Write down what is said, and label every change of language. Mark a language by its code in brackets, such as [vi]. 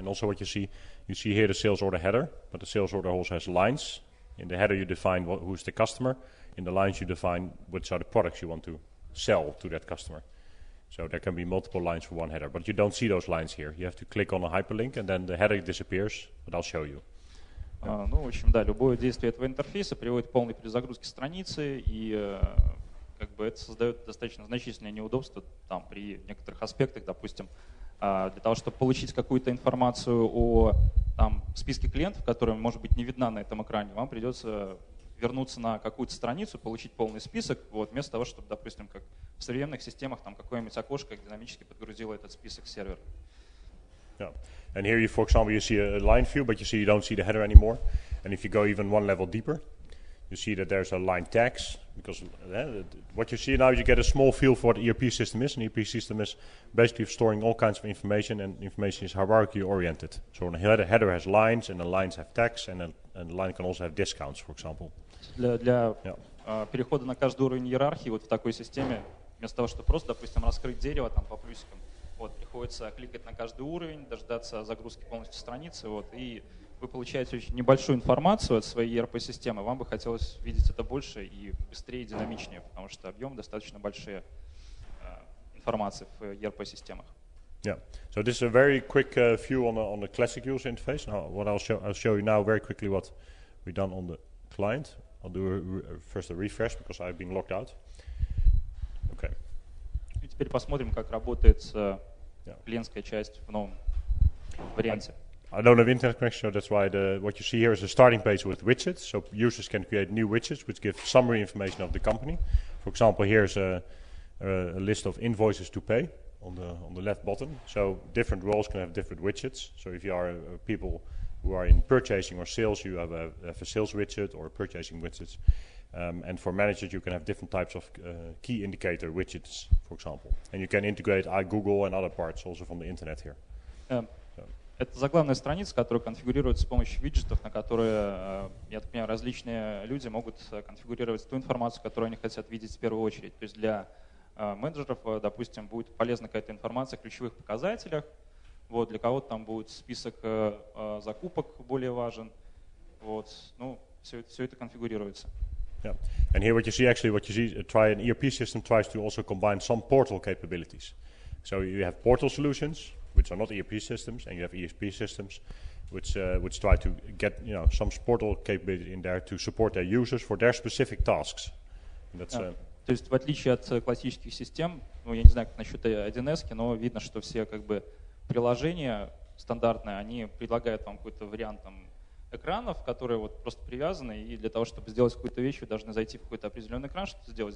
[en] And also what you see here the sales order header, but the sales order also has lines. In the header you define who's the customer. In the lines you define which are the products you want to sell to that customer. So there can be multiple lines for one header, but you don't see those lines here. You have to click on a hyperlink, and then the header disappears, but I'll show you. [ru] Ну, в общем, да, любое действие этого интерфейса приводит к полной перезагрузке страницы, и как бы это создает достаточно значительное неудобство там, при некоторых аспектах, допустим, для того, чтобы получить какую-то информацию о там, списке клиентов, которая может быть не видна на этом экране, вам придется вернуться на какую-то страницу, получить полный список, вот, вместо того, чтобы, допустим, как в современных системах там какое-нибудь окошко динамически подгрузило этот список сервера. [en] Yeah. And here, for example, you see a line view, but you don't see the header anymore. And if you go even one level deeper, you see that there's a line tags, because what you see now, you get a small feel for what the ERP system is. An ERP system is basically storing all kinds of information, and information is hierarchy oriented. So the header has lines, and the lines have tags, and the line can also have discounts, for example. [ru] Для перехода на каждый уровень иерархии вот в такой системе, вместо того, чтобы просто, допустим, раскрыть дерево там, по плюсикам, вот, приходится кликать на каждый уровень, дождаться загрузки полностью страницы, вот, и вы получаете очень небольшую информацию от своей ERP-системы, вам бы хотелось видеть это больше и быстрее, и динамичнее, потому что объемы достаточно большие информации в ERP-системах. [en] Yeah, so this is a very quick view on the classic user interface. Now, what I'll show you now very quickly what we've done on the client. I'll do first a refresh because I've been logged out. Okay. [ru] И теперь посмотрим, как работает клиентская часть в новом варианте. [en] I don't have internet connection, so that's why what you see here is a starting page with widgets. So users can create new widgets which give summary information of the company. For example, here's a list of invoices to pay on the left bottom. So different roles can have different widgets. So if you are people who are in purchasing or sales, you have a sales widget or a purchasing widgets. And for managers, you can have different types of key indicator widgets, for example. And you can integrate Google and other parts also from the internet here. [ru] Это заглавная страница, которая конфигурируется с помощью виджетов, на которые, я так понимаю, различные люди могут конфигурировать ту информацию, которую они хотят видеть в первую очередь. То есть для менеджеров, допустим, будет полезна какая-то информация о ключевых показателях. Вот, для кого-то там будет список закупок более важен. Вот, ну, все это конфигурируется. [en] Yeah. And here what you see, an ERP system tries to also combine some portal capabilities. So you have portal solutions, which are not ERP systems, and you have ERP systems, which try to get some portal capability in there to support their users for their specific tasks. And that's, [ru] То есть в отличие от классических систем, ну я не знаю, как насчет 1С, но видно, что все как бы приложения стандартные, они предлагают вам какой-то вариант там экранов, которые вот просто привязаны, и для того, чтобы сделать какую-то вещь, вы должны зайти в какой-то определенный экран, что-то сделать.